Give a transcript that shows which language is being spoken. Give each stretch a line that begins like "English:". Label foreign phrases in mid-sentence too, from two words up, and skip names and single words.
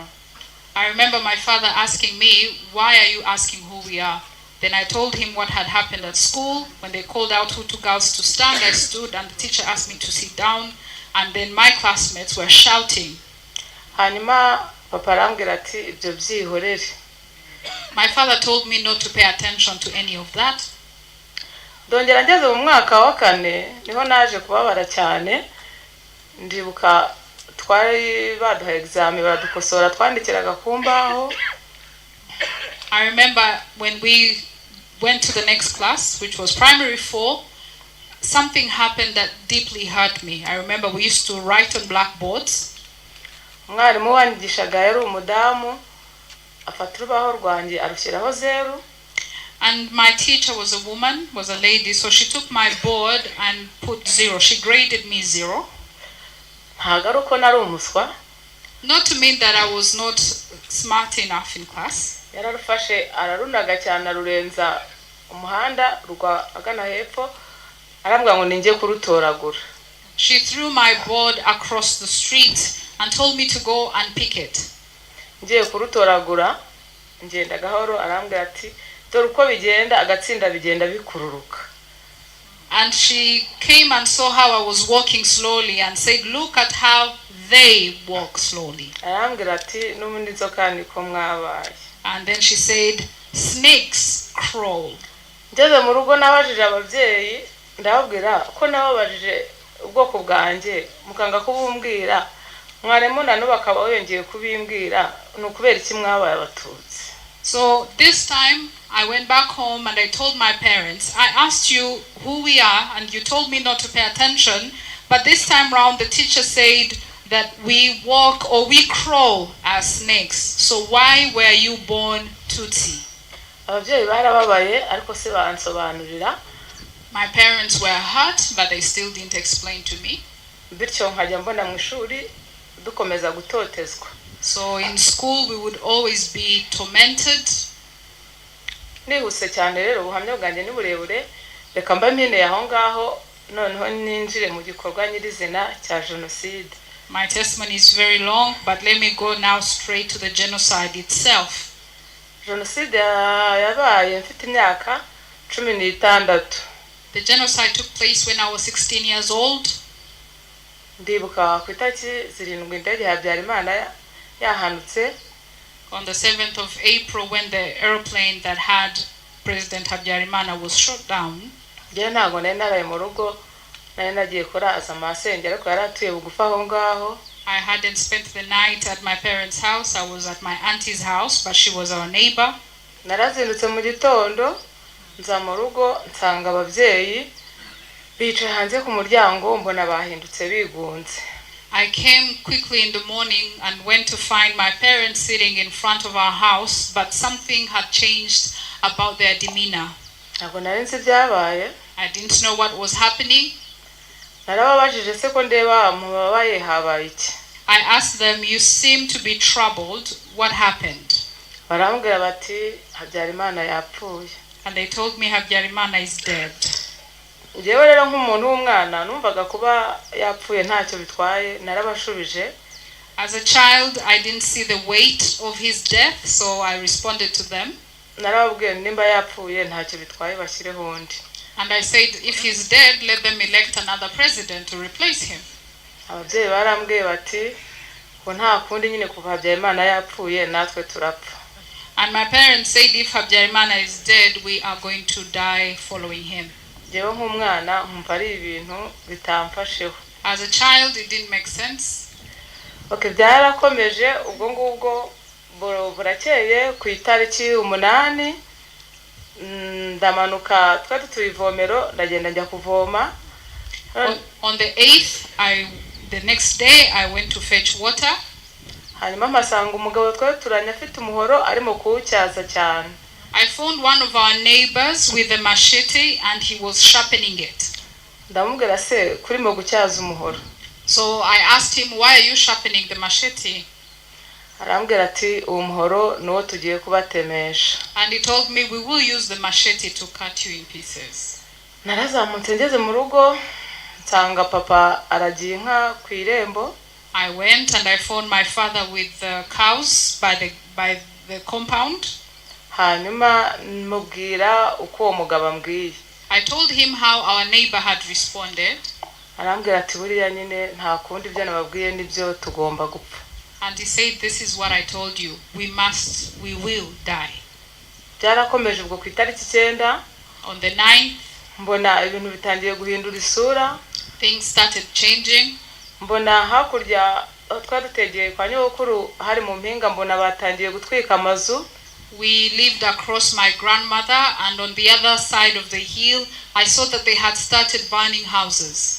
English: I remember my father asking me, "Why are you asking who we are?" Then I told him what had happened at school. When they called out Hutu girls to stand, I stood, and the teacher asked me to sit down, and then my classmates were shouting.
Kinyarwanda: Hanyuma papa arambwira ati ibyo byihorere.
English: My father told me not to pay attention to any of that.
Kinyarwanda: Ndongera ngeze mu mwaka wa 4 niho naje kubabara cyane. Ndibuka twari baduha exam baradukosora twandikiraga ku mbaho.
English: I remember when we went to the next class, which was primary 4, something happened that deeply hurt me. I remember we used to write on blackboards.
Kinyarwanda: Umwarimu wanyigishaga yari umudamu, afata urubaho rwanjye arushyiraho 0.
English: And my teacher was a woman, was a lady, so she took my board and put 0. She graded me 0.
Kinyarwanda: Hagaruko nari umuswa.
English: Not to mean that I was not smart enough in class.
Kinyarwanda: Yararufashe ararunaga cyane arurenza umuhanda rwa agana hepfo, arambwa ngo ningiye kurutoragura.
English: She threw my board across the street and told me to go and pick it.
Kinyarwanda: Ngiye kurutoragura, ngenda gahoro, arambwira ati dore uko bigenda agatsinda bigenda bikururuka.
English: And she came and saw how I was walking slowly and said, look at how they walk slowly.
Kinyarwanda: arambwira ati n'ubundi inzoka niko mwabaye.
English: And then she said, snakes crawl.
Kinyarwanda: Ngeze mu rugo nabajije ababyeyi ndababwira ko nababajije ubwoko bwanjye mukanga kubumbwira mwaremo nano bakaba yongeye kubimbwira n'ukubera iki mwabaye abatutsi.
English: So this time I went back home and I told my parents, I asked you who we are and you told me not to pay attention, but this time round the teacher said that we walk or we crawl as snakes. So why were you born Tutsi?
Kinyarwanda: Ababyeyi barababaye ariko se bansobanurira.
English: My parents were hurt, but they still didn't explain to me.
Kinyarwanda: Bityo nkajya mbona mu ishuri dukomeza gutotezwa.
English: So in school we would always be tormented.
Kinyarwanda: Nihuse cyane rero ubuhamya bwanjye ni burebure, reka mba mpine aho ngaho noneho ninjire mu gikorwa nyirizina cya jenoside.
English: My testimony is very long, but let me go now straight to the genocide itself.
Kinyarwanda: Jenoside yabaye mfite imyaka 16.
English: The genocide took place when I was 16 years old.
Kinyarwanda: Ndibuka ku itariki 7 indege ya Habyarimana yahanutse.
English: On the 7th of April when the airplane that had President Habyarimana was shot down.
Kinyarwanda: Njye ntago nari naraye mu rugo, nari nagiye kuraza amasengero ariko yaratuye bugufa aho ngaho.
English: I hadn't spent the night at my parents' house. I was at my auntie's house, but she was our neighbor.
Kinyarwanda: Narazindutse mu gitondo nza mu rugo nsanga ababyeyi bicaye hanze ku muryango mbona bahindutse bigunze.
English: I came quickly in the morning and went to find my parents sitting in front of our house, but something had changed about their demeanor.
Kinyarwanda: Ntabwo nari nzi byabaye.
English: I didn't know what was happening.
Kinyarwanda: Narababajije se ko ndeba mubabaye habaye iki.
English: I asked them, you seem to be troubled. What happened?
Kinyarwanda: Barambwira bati Habyarimana yapfuye.
English: And they told me Habyarimana is dead.
Kinyarwanda: Njyewe rero nk'umuntu w'umwana numvaga kuba yapfuye ntacyo bitwaye, narabashubije.
English: As a child, I didn't see the weight of his death, so I responded to them.
Kinyarwanda: Narababwiye nimba yapfuye ntacyo bitwaye bashyireho undi.
English: And I said, if he's dead, let them elect another president to replace him.
Kinyarwanda: Ababyeyi barambwiye bati ko nta kundi nyine kuva Habyarimana yapfuye natwe turapfa.
English: And my parents said, if Habyarimana is dead, we are going to die following him.
Kinyarwanda: Njyewe nk'umwana nkumva ari ibintu bitamfasheho.
English: As a child, it didn't make sense.
Kinyarwanda: Okay, byarakomeje ubwo ngubwo burakeye ku itariki 8 ndamanuka twari tuyivomero ndagenda njya kuvoma.
English: On the 8th, the next day I went to fetch water.
Kinyarwanda: Hanyuma mpasanga umugabo twari turanye afite umuhoro arimo kuwucyaza cyane.
English: I found one of our neighbors with a machete and he was sharpening it.
Kinyarwanda: Ndamubwira se kurimo gucyaza umuhoro.
English: So I asked him, why are you sharpening the machete?
Kinyarwanda: Arambwira ati uwo muhoro nuwo tugiye kubatemesha.
English: And he told me, we will use the machete to cut you in pieces.
Kinyarwanda: Narazamutse ngeze mu rugo nsanga papa aragiye inka ku irembo.
English: I went and I found my father with the cows by the compound.
Kinyarwanda: Hanyuma mubwira uko uwo mugabo ambwiye.
English: I told him how our neighbor had responded.
Kinyarwanda: Arambwira ati buriya nyine nta kundi ibyo nababwiye nibyo tugomba gupfa.
English: And he said, this is what I told you, we will die.
Kinyarwanda: Byarakomeje ubwo ku itariki 9.
English: On the 9th,
Kinyarwanda: mbona ibintu bitangiye guhindura isura.
English: Things started changing.
Kinyarwanda: Mbona hakurya twari dutegeye kwa nyokuru hari mu mpinga mbona batangiye gutwika amazu.
English: We lived across my grandmother, and on the other side of the hill, I saw that they had started burning houses.